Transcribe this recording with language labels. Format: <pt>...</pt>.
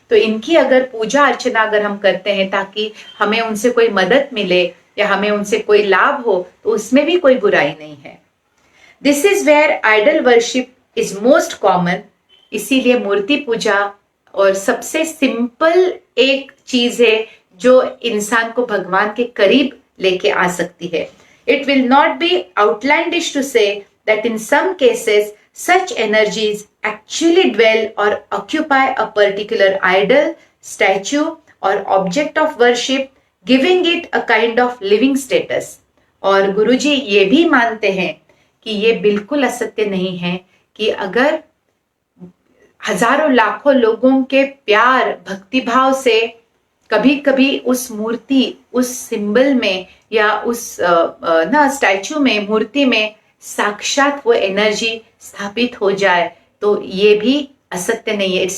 <hi>तो इनकी अगर पूजा अर्चना अगर हम करते हैं ताकि हमें उनसे कोई मदद मिले या हमें उनसे कोई लाभ हो, तो उसमें भी कोई बुराई नहीं है।</hi> <en>This is where idol worship is most common.</en> <hi>इसीलिए मूर्ति पूजा और सबसे सिंपल एक चीज है जो इंसान को भगवान के करीब लेके आ सकती है।</hi> <en>It will not be outlandish to say that in some cases such energies actually dwell or occupy a particular idol, statue or object of worship, giving it a kind of living status।</en> <hi>और गुरुजी ये भी मानते हैं कि ये बिल्कुल असत्य नहीं है कि अगर हजारों लाखों लोगों के प्यार भक्तिभाव से कभी कभी उस मूर्ति, उस सिंबल में या उस ना स्टैचू में, मूर्ति में साक्षात वो एनर्जी स्थापित हो जाए, तो ये भी असत्य नहीं है।</hi>